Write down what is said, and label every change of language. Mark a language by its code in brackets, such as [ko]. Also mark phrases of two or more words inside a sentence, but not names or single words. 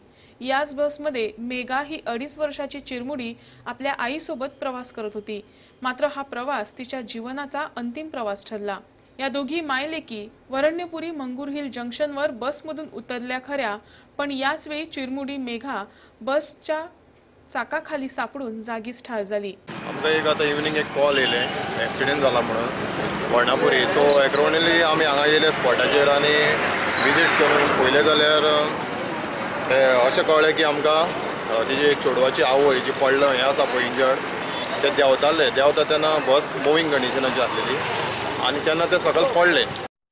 [mr] याच बसमध्ये मेघा ही 2.5 वर्षाची चिरमुडी आपल्या आईसोबत प्रवास करत होती। मात्र हा प्रवास तिच्या जीवनाचा अंतिम प्रवास ठरला। या दोघी मायलेकी वरण्यपुरी मंगूर हिल जंक्शनवर बसमधून उतरल्या खऱ्या, पण याच वेळी चिरमुडी मेघा बसच्या चाकाखाली सापडून जागीच ठार झाली। [kok] आमकां एक आता इवनिंग एक कॉल येयले एक्सिडेंट जाला म्हणून वर्णापुरी। सो एक्रोनिली आमी हांगा येयले स्पॉटाचेर आनी विजीट करून पळयलें जाल्यार अशें कळ्ळें की आमकां तिजी एक चेडवाची आवय जी पडलो हें आसा पळय इंजर्ड ते देंवता तेन्ना बस [en] moving condition [kok] आसलेली आनी तेन्ना ते सकयल पडले।